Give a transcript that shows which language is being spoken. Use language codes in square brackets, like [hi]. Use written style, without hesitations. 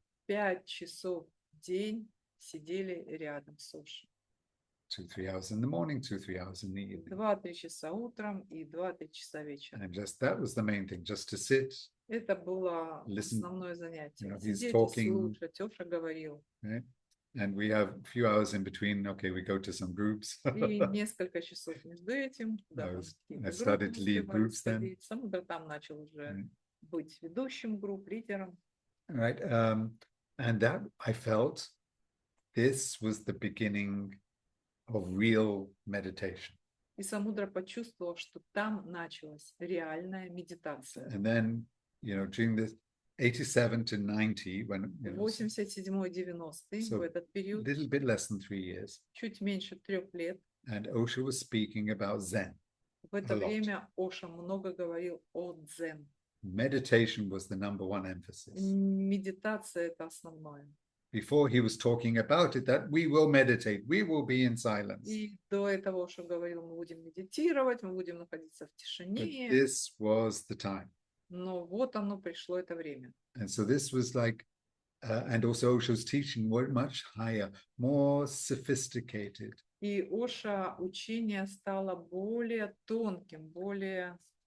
[ru] 5 часов в день сидели рядом с Ошей. [en] 2-3 hours in the morning, 2-3 hours in the evening. [ru] 2-3 часа утром и 2-3 часа вечером. [en] And just that was the main thing, just to sit, [ru] Это было [en] Listen, [ru] основное занятие. [en] you know, he's [ru] Сидеть и [en] talking. [ru] слушать. Оша говорил. [en] right? And we have a few hours in between. Okay, we go to some groups. [ru] И несколько часов между этим. [en] I [ru] Куда-то [en] was- [ru] какие-то [en] I [ru] группы [en] started to lead [ru] успевали [en] groups then. [ru] сходить. Самудра там начал уже [en] Right. [ru] быть ведущим групп, лидером. [en] Right. And that I felt this was the beginning of real meditation. [ru] И Самудра почувствовал, что там началась реальная медитация. [en] And then, during this 87 to 90, when, [ru] 87-90 [en] So, [ru] в этот [en] a [ru] период, [en] little bit less than 3 years, [ru] чуть меньше 3 лет, [en] and Osho was speaking about Zen. [ru] в это [en] A lot. [ru] время Оша много говорил о дзен. [en] Meditation was the number one emphasis. [ru] Медитация – это основное. [en] Before he was talking about it, that we will meditate, we will be in silence. [ru] И до этого Оша говорил, мы будем медитировать, мы будем находиться в [en] But [ru] тишине. [en] this was the time. [ru] Но вот оно пришло, это время. [en] And so this was like, and also Osho's teaching were much higher, more sophisticated. [ru] И Оша учение стало более тонким, более